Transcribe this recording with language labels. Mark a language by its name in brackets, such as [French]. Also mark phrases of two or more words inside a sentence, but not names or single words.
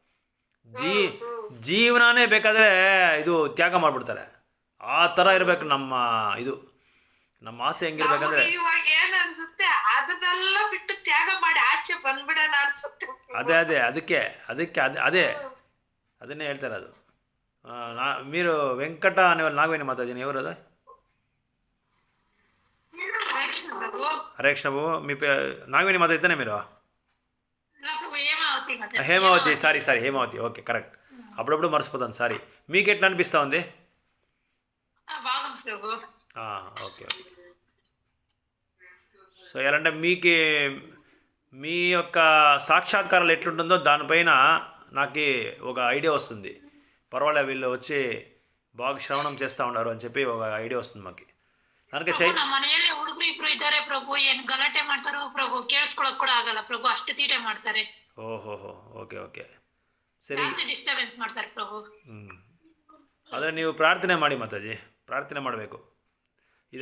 [Kannada] ಜೀವನನೇ ಬೇಕಾದರೆ ಇದು ತ್ಯಾಗ ಮಾಡಿಬಿಡ್ತಾರೆ. ಆ ಥರ ಇರಬೇಕು ನಮ್ಮ ಆಸೆ ಹೆಂಗಿರ್ಬೇಕಂದ್ರೆ. ಇವಾಗ ಏನ್ ಅನ್ಸುತ್ತೆ, ಅದನ್ನೆಲ್ಲ ಬಿಟ್ಟು ತ್ಯಾಗ ಮಾಡಿ ಆಚೆ ಬಂದ್ಬಿಡೋಣ ಅನ್ಸುತ್ತೆ. ಅದೇ ಅದನ್ನೇ ಹೇಳ್ತಾರೆ. [Telugu] ಅದು మీరు వెంకట అనే నాగవేణి మాతాజీ ఎవరు? అది హరేకృష్ణ బాబు. మీ నాగవేణి మాత అయితేనే మీరు? హేమావతి. సారీ హేమావతి. [English] okay correct. [Telugu] అప్పుడప్పుడు మర్చిపోతాను, సారీ. మీకు ఎట్లా అనిపిస్తూ ఉంది? ఓకే. సో ఎలా అంటే మీ యొక్క సాక్షాత్కారాలు ఎట్లుంటుందో దానిపైన నాకు ఒక ఐడియా వస్తుంది. పర్వాలే, వీళ్ళు వచ్చి బాగా శ్రవణం చేస్తూ ఉన్నారు అని చెప్పి ఒక ఐడియా వస్తుంది మాకు. [Kannada] ನನಗೆ ಮನೆಯಲ್ಲಿ ಹುಡುಗರು ಇಬ್ರು ಇದ್ದಾರೆ ಪ್ರಭು, ಏನು ಗಲಾಟೆ ಮಾಡ್ತಾರೋ ಪ್ರಭು, ಕೇಳಿಸ್ಕೊಳಕ್ ಕೂಡ ಆಗಲ್ಲ ಪ್ರಭು, ಅಷ್ಟು ತೀಟೆ ಮಾಡ್ತಾರೆ. ಓಕೆ. ಸರಿ, ಜಾಸ್ತಿ ಡಿಸ್ಟರ್ಬೆನ್ಸ್ ಮಾಡ್ತಾರೆ ಪ್ರಭು. ಆದರೆ ನೀವು ಪ್ರಾರ್ಥನೆ ಮಾಡಿ ಮಾತಾಜಿ, ಪ್ರಾರ್ಥನೆ ಮಾಡಬೇಕು.